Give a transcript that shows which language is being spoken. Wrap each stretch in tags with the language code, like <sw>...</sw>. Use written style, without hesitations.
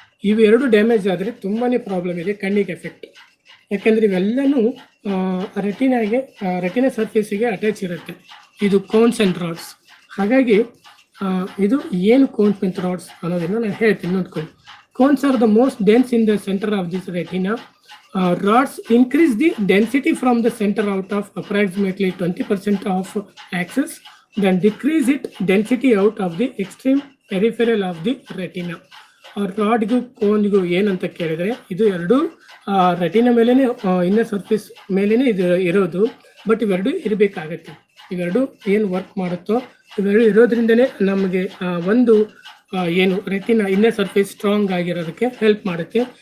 <kn>ಇವೆರಡು ಡ್ಯಾಮೇಜ್ ಆದರೆ ತುಂಬಾ ಪ್ರಾಬ್ಲಮ್ ಇದೆ, ಕಣ್ಣಿಗೆ ಎಫೆಕ್ಟ್. ಯಾಕೆಂದರೆ ಇವೆಲ್ಲನೂ ರೆಟಿನಾ ಸರ್ಫೇಸಿಗೆ ಅಟ್ಯಾಚ್ ಇರುತ್ತೆ. ಇದು ಕೋನ್ಸ್ ಆ್ಯಂಡ್ ರಾಡ್ಸ್. ಹಾಗಾಗಿ ಇದು ಏನು ಕೋನ್ಸ್ ಆ್ಯಂಡ್ ರಾಡ್ಸ್ ಅನ್ನೋದನ್ನು ನಾನು ಹೇಳ್ತೀನಿ, ನೋಡ್ಕೊಳ್ಳಿ.</kn> <en>Cones are the most dense in the center of this retina. Rods increase the density from the center out of approximately 20% of axis, then decrease it density out of the extreme peripheral of the retina.</en> <kn>ರಾಡ್ಗೂ ಕೋನ್ಗೂ ಏನಂತ ಕೇಳಿದರೆ ಇದು ಎರಡು retina ಮೇಲೇ inner surface ಮೇಲೇ ಇದು ಇರೋದು. But ಇವೆರಡು ಇರಬೇಕಾಗತ್ತೆ. ಇವೆರಡು ಏನು ವರ್ಕ್ ಮಾಡುತ್ತೋ ಇವೆರಡು ಇರೋದ್ರಿಂದನೇ ನಮಗೆ ಒಂದು ಏನು retina inner surface strong ಆಗಿರೋದಕ್ಕೆ help ಮಾಡುತ್ತೆ.</kn>